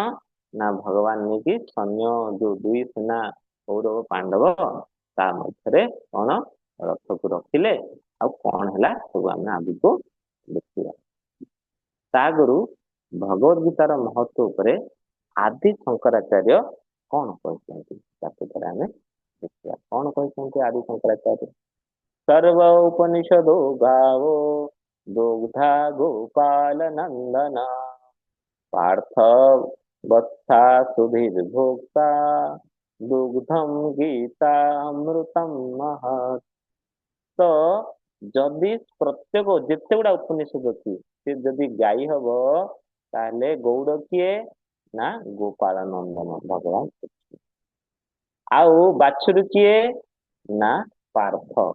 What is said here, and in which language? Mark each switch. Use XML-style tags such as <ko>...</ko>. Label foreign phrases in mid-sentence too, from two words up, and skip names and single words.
<or>ନା ଭଗବାନ ନେଇକି ସୈନ୍ୟ ଯୋଉ ଦୁଇ ସେନା କୌରବ ପାଣ୍ଡବ, ତା ମଧ୍ୟରେ କଣ ରଥକୁ ରଖିଲେ। ଆଉ କଣ ହେଲା ସବୁ ଆମେ ଆଗକୁ ଦେଖିବା। ତା ଆଗରୁ ଭଗବତ ଗୀତାର ମହତ୍ଵ ଉପରେ ଆଦି ଶଙ୍କରାଚାର୍ଯ୍ୟ କଣ କହିଛନ୍ତି, ତାକୁ ଥରେ ଆମେ ଦେଖିବା। କଣ କହିଛନ୍ତି ଆଦି ଶଙ୍କରାଚାର୍ଯ୍ୟ?</or> <sa>सर्व उपनिषदो गावो दुग्धा गोपाल नंदना पार्थ वत्सा सुधीर्भोक्ता दुग्धम गीता अमृतम महत्।</sa> <or>ତ ଯଦି ପ୍ରତ୍ୟେକ ଯେତେ ଗୁଡା ଉପନିଷଦ ଅଛି, ସେ ଯଦି ଗାଇ ହବ, ତାହେଲେ ଗୌଡ଼ କିଏ? ନା ଗୋପାଳ ନନ୍ଦନ ଭଗବାନ କୃଷ୍ଣ। ଆଉ ବାଛୁରୀ କିଏ? ନା ପାର୍ଥ।</or>